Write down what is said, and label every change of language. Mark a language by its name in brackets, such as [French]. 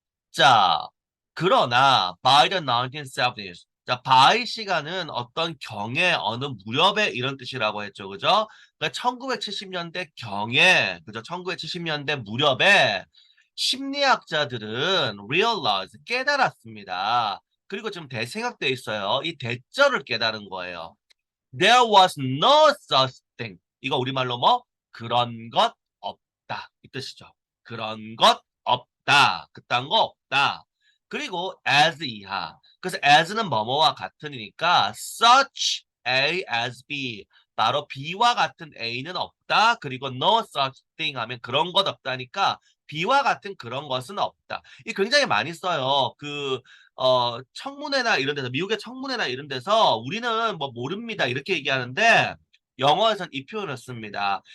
[Korean] 자, 그러나 [English] by the 1970s. [Korean] 자, by 시간은 어떤 경에 어느 무렵에 이런 뜻이라고 했죠. 그죠? 그러니까 1970년대 경에, 그죠? 1970년대 무렵에 심리학자들은 realize, 깨달았습니다. 그리고 지금 대생각돼 있어요. 이 대절을 깨달은 거예요. [English] There was no such thing. [Korean] 이거 우리말로 뭐? 그런 것 없다. 이 뜻이죠. 그런 것 없다. 그딴 거 없다. 그리고 as 이하. 그래서 as는 뭐뭐와 같으니까 [English] such A as B. [Korean] 바로 B와 같은 A는 없다. 그리고 no such thing 하면 그런 것 없다니까 B와 같은 그런 것은 없다. 이 굉장히 많이 써요. 청문회나 이런 데서, 미국의 청문회나 이런 데서 우리는 뭐 모릅니다. 이렇게 얘기하는데 영어에선 이 표현을 씁니다.